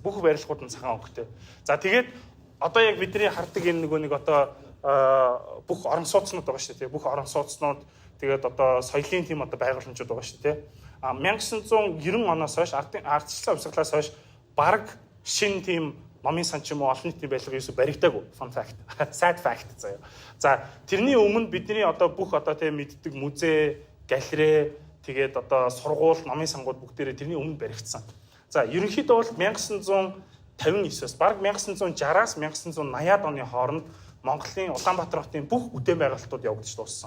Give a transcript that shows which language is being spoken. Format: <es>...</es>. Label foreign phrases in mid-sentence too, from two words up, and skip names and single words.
<mn>Бүх барилгууд нь цагаан өнгөтэй. За тэгээд одоо яг бидний хардаг энэ нөгөө нэг одоо бүх орон сууцнууд байгаа шүү дээ. Бүх орон сууцнууд тэгээд одоо соёлын тийм одоо байгууламжууд байгаа шүү дээ. 1990 оноос хойш ардчлалын хувьсгалаас хойш бараг шинэ тийм номын сан ч юм уу олон нийтийн барилга ерөөсөй баригдаагүй.</mn> <en>Fun fact. Sad fact заяа.</en> <mn>За тэрний өмнө бидний одоо бүх одоо тийм мэддэг музей, галерей тэгээд одоо сургууль, номын сангууд бүгдээрээ тэрний өмнө баригдсан. За ерөнхийдөө бол 1959-аас бараг 1960-аас 1980-ад оны хооронд Монголын Улаанбаатар хотын бүх бүтээн байгуулалтууд явагдаж дууссан.</mn>